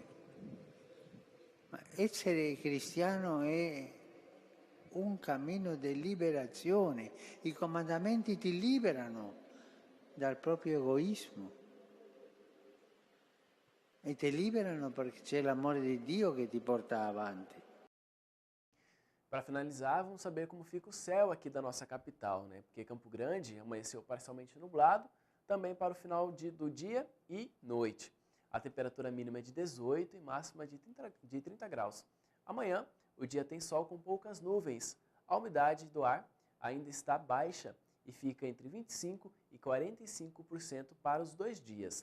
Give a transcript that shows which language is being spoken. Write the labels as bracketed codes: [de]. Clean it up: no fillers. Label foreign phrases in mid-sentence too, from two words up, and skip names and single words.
[it] Ma essere cristiano è un cammino di liberazione. I comandamenti ti liberano dal proprio egoismo e ti liberano perché c'è l'amore di Dio che ti porta avanti. [pt] Para finalizar, vamos saber como fica o céu aqui da nossa capital, Porque Campo Grande amanheceu parcialmente nublado, também para o final do dia e noite. A temperatura mínima é de 18 e máxima de 30 graus. Amanhã, o dia tem sol com poucas nuvens. A umidade do ar ainda está baixa e fica entre 25% e 45% para os 2 dias.